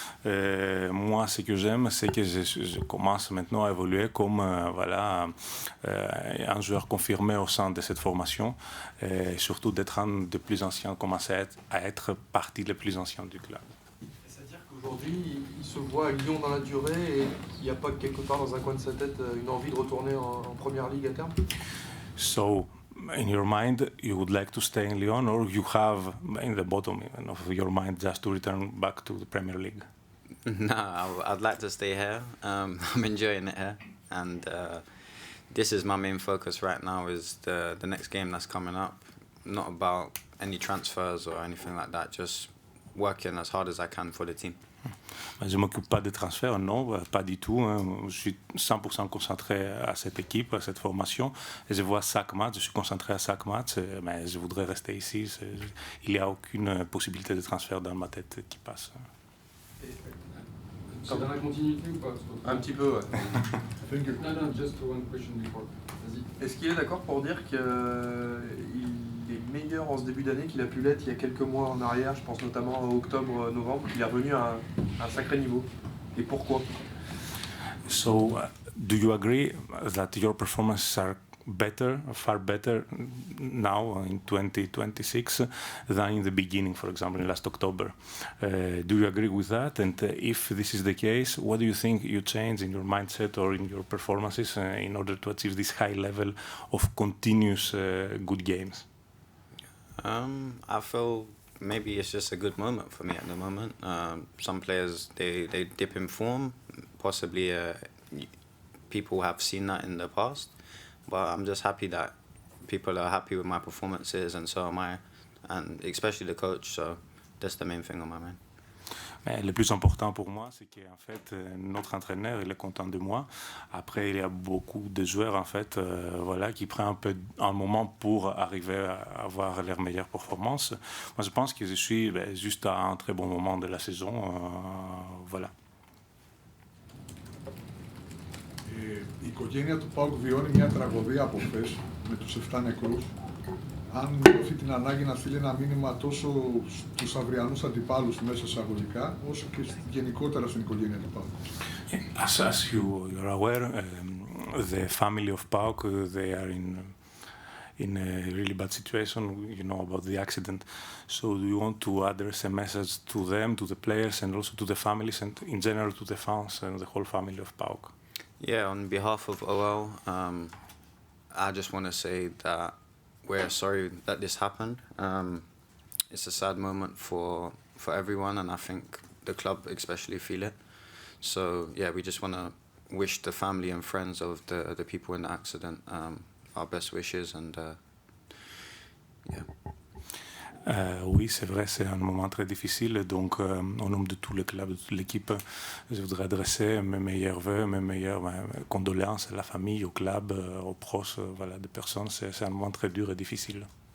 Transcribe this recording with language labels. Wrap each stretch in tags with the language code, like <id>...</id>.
<fr>Moi, ce que j'aime, c'est que je commence maintenant à évoluer comme un joueur confirmé au sein de cette formation, et surtout d'être un des plus anciens, commencer à être partie des plus anciens du club. C'est-à-dire qu'aujourd'hui, il se voit à Lyon dans la durée et il n'y a pas quelque part dans un coin de sa tête une envie de retourner en Première Ligue à terme?</fr> <en>So, in your mind, you would like to stay in Lyon, or you have in the bottom of your mind just to return back to the Premier League? No, I'd like to stay here. I'm enjoying it here, and this is my main focus right now, is the next game that's coming up. Not about any transfers or anything like that, just working as hard as I can for the team.</en> <fr>Je ne m'occupe pas des transferts, non, pas du tout. Je suis 100% concentré à cette équipe, à cette formation. Et je vois chaque match, je suis concentré à chaque match, mais je voudrais rester ici. Il n'y a aucune possibilité de transfert dans ma tête qui passe. C'est dans la continuité ou pas? Un petit peu, ouais.</fr> <en>Thank you. No, just one question before.</en> <fr>Vas-y. Est-ce qu'il est d'accord pour dire qu'il est meilleur en ce début d'année qu'il a pu l'être il y a quelques mois en arrière, je pense notamment à octobre-novembre, qu'il est revenu à un sacré niveau? Et pourquoi?</fr> <en>So, do you agree that your performances are better, far better now in 2026 than in the beginning, for example, in last October? Do you agree with that? And if this is the case, what do you think you change in your mindset or in your performances in order to achieve this high level of continuous good games? I feel maybe it's just a good moment for me at the moment. Some players, they dip in form. Possibly people have seen that in the past. But I'm just happy that people are happy with my performances, and so am I, and especially the coach. So that's the main thing on my mind.</en> <fr>Mais le plus important pour moi, c'est qu'en fait, notre entraîneur, il est content de moi. Après, il y a beaucoup de joueurs, en fait, voilà, qui prennent un moment pour arriver à avoir leurs meilleures performances. Moi, je pense que je suis juste à un très bon moment de la saison. Voilà.</fr> <el>Η οικογένεια του ΠΑΟΚ βιώνει μια τραγωδία από χθες με τους 7 νεκρούς. Αν νιώθει την ανάγκη να στείλει ένα μήνυμα τόσο στους αυριανούς αντιπάλους μέσα εισαγωγικά, όσο και γενικότερα στην οικογένεια του ΠΑΟΚ.</el> <en>As you are aware, the family of PAOK, they are in a really bad situation, you know, about the accident. So do you want to address a message to them, to the players, and also to the families, and in general to the fans and the whole family of PAOK? Yeah, on behalf of OL, I just want to say that we're sorry that this happened. It's a sad moment for everyone, and I think the club especially feel it. So yeah, we just want to wish the family and friends of the people in the accident our best wishes, and yeah.</en> <fr>Oui, c'est vrai, c'est un moment très difficile. Donc, au nom de tout le club, de toute l'équipe, je voudrais adresser mes meilleurs vœux, mes meilleures condoléances à la famille, au club, aux proches, voilà, des personnes. C'est un moment très dur et difficile.</fr>